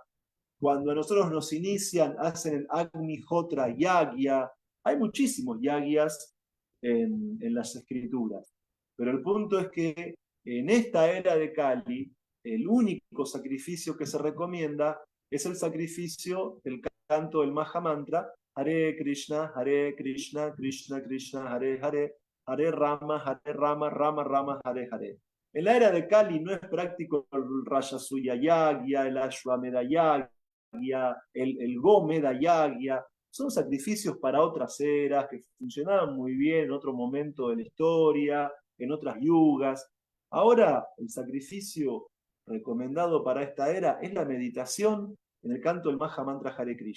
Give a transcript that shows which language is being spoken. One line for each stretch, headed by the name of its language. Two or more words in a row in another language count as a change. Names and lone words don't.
Spanish: Cuando a nosotros nos inician, hacen el Agnihotra Yagya. Hay muchísimos yagyas en las escrituras. Pero el punto es que en esta era de Kali, el único sacrificio que se recomienda es el sacrificio del canto del Mahamantra: Hare Krishna, Krishna Krishna, Hare Hare, Hare Rama, Rama Rama, Hare Hare. En la era de Kali no es práctico el Rajasuya Yagya, el Ashwamedha Yagya, el Gomedha Yagya. Son sacrificios para otras eras que funcionaban muy bien en otro momento de la historia, en otras yugas. Ahora, el sacrificio recomendado para esta era es la meditación en el canto del Mahamantra Hare Krishna.